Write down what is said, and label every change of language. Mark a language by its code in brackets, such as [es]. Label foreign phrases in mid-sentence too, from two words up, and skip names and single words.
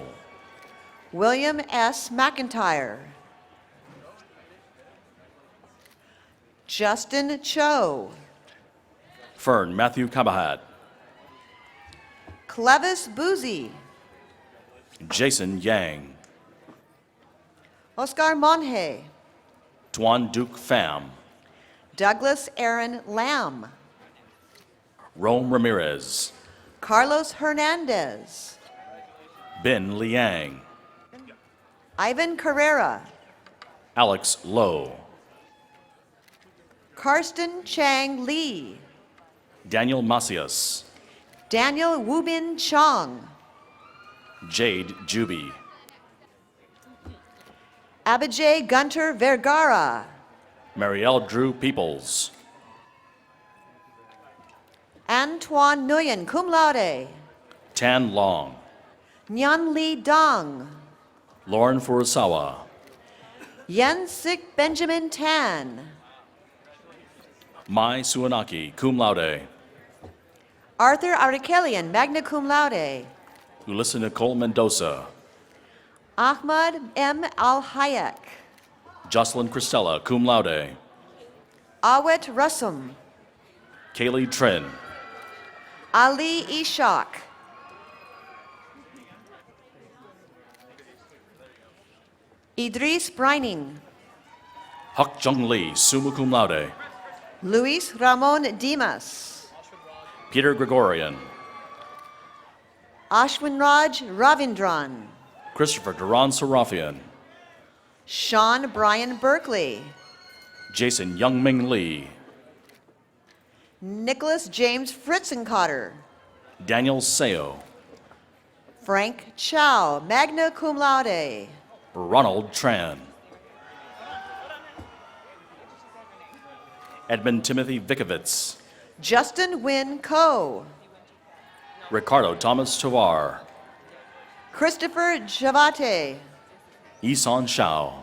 [en] William S. McIntyre. Justin Cho. Fern Matthew Kabahat. Clevis Boozy. Jason Yang. Oscar Monje. Tuan Duke Pham. Douglas Aaron Lamb. Rome Ramirez. Carlos Hernandez. Ben Liang. Ivan Carrera. Alex Lowe. Karsten Chang Lee. Daniel Macias. Daniel Wubin Chong. Jade Juby. Abijay Gunter Vergara. Marielle Drew Peoples. Antoine Nguyen, [la] cum laude. [en] Tan Long. Nhan Lee Dong. Lauren Furusawa. Yensik Benjamin Tan. Mai Suanaki, [la] cum laude. [en] Arthur Arikelian, [la] magna cum laude. [en] Ulissa Nicole Mendoza. Ahmad M. Al-Hayek. Jocelyn Christella, [la] cum laude. [en] Awet Rusum. Kaylee Trin. Ali Ishak. Idris Brining. Huk Jung Lee, [la] summa cum laude. [en] Luis Ramon Dimas. Peter Gregorian. Ashwinraj Ravindran. Christopher Duran Sarafian. Sean Brian Berkeley. Jason Youngming Lee. Nicholas James Fritzenkotter. Daniel Seo. Frank Chow, [la] magna cum laude. [en] Ronald Tran. Edmund Timothy Vikovitz. Justin Wynn Coe. Ricardo Thomas Tovar. Christopher Javate. Isan Shao.